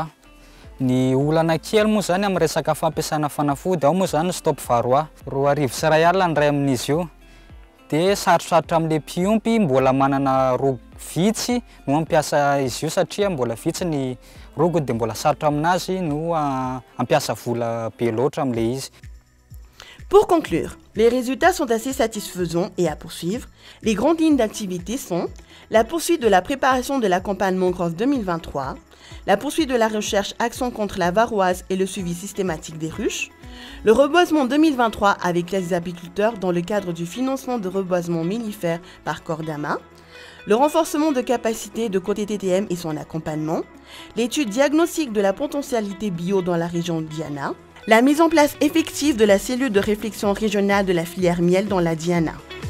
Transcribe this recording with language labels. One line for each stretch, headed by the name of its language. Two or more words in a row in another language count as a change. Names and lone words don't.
Malagasy: Ny olana kely moa zany amin'ny resaka fampiasana fanafody ao moa zany stop varoa. 2,5 ny ray amin'izy io. Dia sarosarotra amin'le mpiompy mbola manana rogo vitsy no mampiasa izy io satria mbola vitsy ny rogo dia mbola sarotra aminazy no ampiasa vola be loatra amin'le izy.
French: Pour conclure, les résultats sont assez satisfaisants et à poursuivre. Les grandes lignes d'activité sont la poursuite de la préparation de la campagne mangrove 2023, la poursuite de la recherche action contre la varoise et le suivi systématique des ruches, le reboisement 2023 avec les apiculteurs dans le cadre du financement de reboisement mellifère par Cordama, le renforcement de capacité de côté TTM et son accompagnement, l'étude diagnostique de la potentialité bio dans la région Diana, la mise en place effective de la cellule de réflexion régionale de la filière miel dans la Diana.